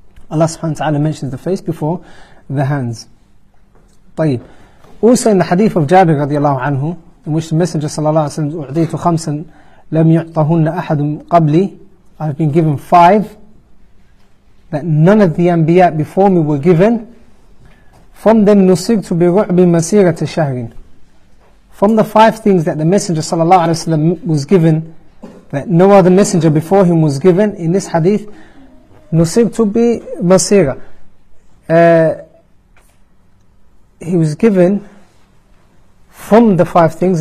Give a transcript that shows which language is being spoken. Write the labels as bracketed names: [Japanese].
[English] Allah subhanahu wa ta'ala mentions the face before the hands. طيب. Also in the hadith of Jabir radiallahu anhu, in which the Messenger sallallahu alayhi wa sallam, [Arabic] أعطيت خمسا لم يعطهن أحد قبلي, [English] I have been given 5 that none of the Anbiya before me were given. From them [Arabic] نصرت برعب مسيرة شهر. [English] From the 5 things that the Messenger sallallahu alayhi wa sallam was given, that no other messenger before him was given, in this hadith, [Arabic] نصرت بمسيرة, [English] he was given from the 5 things.